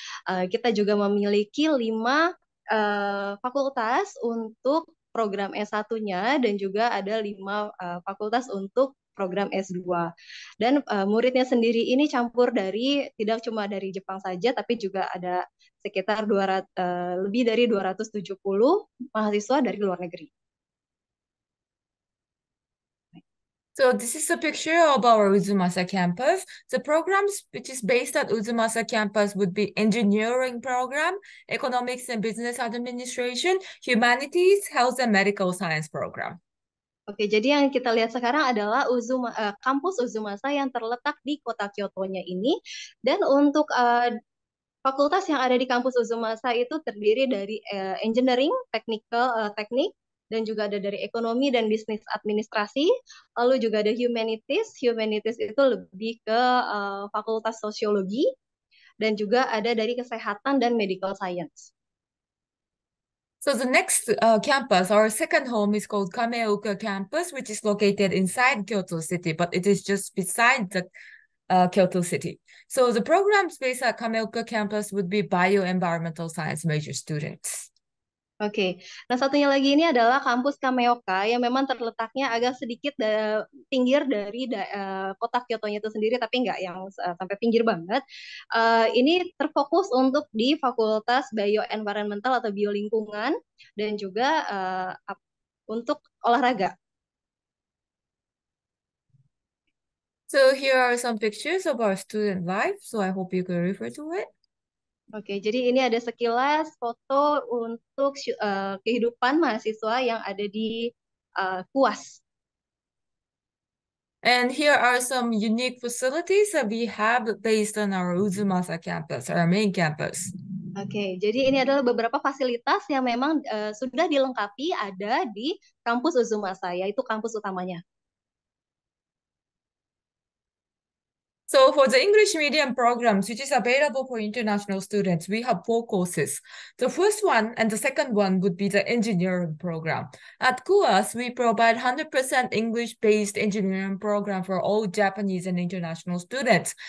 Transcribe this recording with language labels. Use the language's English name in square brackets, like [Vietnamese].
[Indonesian] Kita juga memiliki 5 fakultas untuk program S1-nya dan juga ada 5 fakultas untuk program S2. Dan muridnya sendiri ini campur dari tidak cuma dari Jepang saja tapi juga ada sekitar lebih dari 270 mahasiswa dari luar negeri. [English] So this is a picture of our Uzumasa campus. The programs which is based at Uzumasa campus would be engineering program, economics and business administration, humanities, health and medical science program. [Indonesian] Oke, jadi yang kita lihat sekarang adalah kampus Uzumasa yang terletak di kota Kyoto-nya ini. Dan untuk fakultas yang ada di kampus Uzumasa itu terdiri dari engineering, teknik, dan juga ada dari ekonomi dan bisnis administrasi. Lalu juga ada humanities. Humanities itu lebih ke fakultas sosiologi. Dan juga ada dari kesehatan dan medical science. [English] So the next campus, our second home, is called Kameoka campus, which is located inside Kyoto City, but it is just beside the Kyoto City. So the programs based at Kameoka campus would be bioenvironmental science major students. [Indonesian] Oke, nah satunya lagi ini adalah kampus Kameoka yang memang terletaknya agak sedikit pinggir dari kota Kyoto-nya itu sendiri, tapi nggak yang sampai pinggir banget. Ini terfokus untuk di Fakultas Bioenvironmental atau Biolingkungan dan juga untuk olahraga. [English] So here are some pictures of our student life, so I hope you can refer to it. [Indonesian] Oke, jadi ini ada sekilas foto untuk kehidupan mahasiswa yang ada di KUAS. [English] And here are some unique facilities that we have based on our Uzumasa campus, our main campus. [Indonesian] Oke, jadi ini adalah beberapa fasilitas yang memang sudah dilengkapi ada di kampus Uzumasa, yaitu kampus utamanya. [English] So for the English medium programs, which is available for international students, we have 4 courses. The first one and the second one would be the engineering program. At KUAS, we provide 100% English-based engineering program for all Japanese and international students.